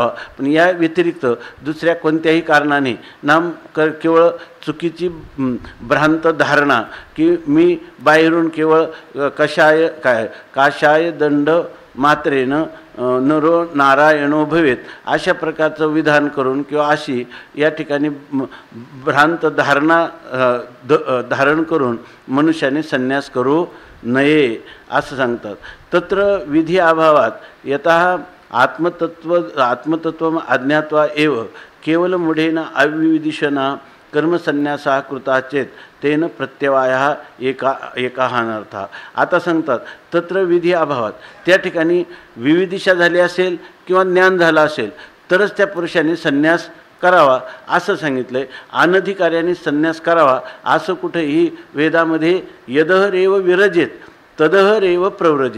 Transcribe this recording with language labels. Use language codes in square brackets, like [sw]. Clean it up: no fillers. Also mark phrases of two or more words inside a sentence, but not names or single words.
[mr] पण या व्यतिरिक्त दुसऱ्या कोणत्याही कारणाने केवळ चुकीची भ्रांत धारणा की मी बाहेरून केवळ [sa] काशाय दंड मात्रेनं नरो नारायणो भवेत [mr] अशा प्रकारचं विधान करून किंवा अशी या ठिकाणी भ्रांत धारण करून मनुष्याने संन्यास करू नये असं सांगतात। [sa] तत्र विधी अभावात यतः आत्मतत्व अज्ञात्वा एव केवल मूढेन अविविदिशना कर्मसन्यासः कृता चेत तेन प्रत्यवायः एकः अनर्थः। [mr] आता सांगतात [sa] तत्र विधी अभावात [mr] त्या ठिकाणी विविदिशा झाली असेल किंवा ज्ञान झालं असेल तरच त्या पुरुषाने संन्यास करावा असं सांगितलंय। अनधिकार्याने संन्यास करावा असं कुठेही वेदामध्ये [sa] यदहरेव विरजेत तदहरेव प्रव्रजेत.